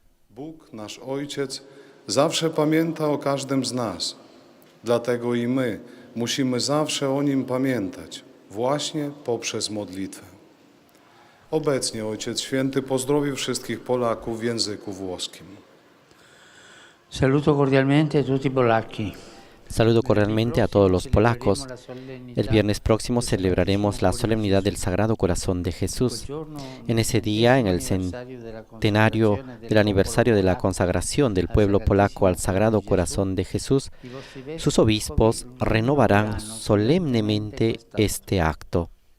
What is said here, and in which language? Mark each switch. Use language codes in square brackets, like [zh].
[pl] Bóg, nasz Ojciec, zawsze pamięta o każdym z nas. Dlatego i my musimy zawsze o Nim pamiętać, właśnie poprzez modlitwę. Obecnie Ojciec Święty pozdrowił wszystkich Polaków w języku włoskim. [it] Saluto cordialmente tutti i polacchi. [es] Saludo cordialmente a todos los polacos. El viernes próximo celebraremos la solemnidad del Sagrado Corazón de Jesús. En ese día, en el centenario del aniversario de la consagración del pueblo polaco al Sagrado Corazón de Jesús, sus obispos renovarán solemnemente este acto.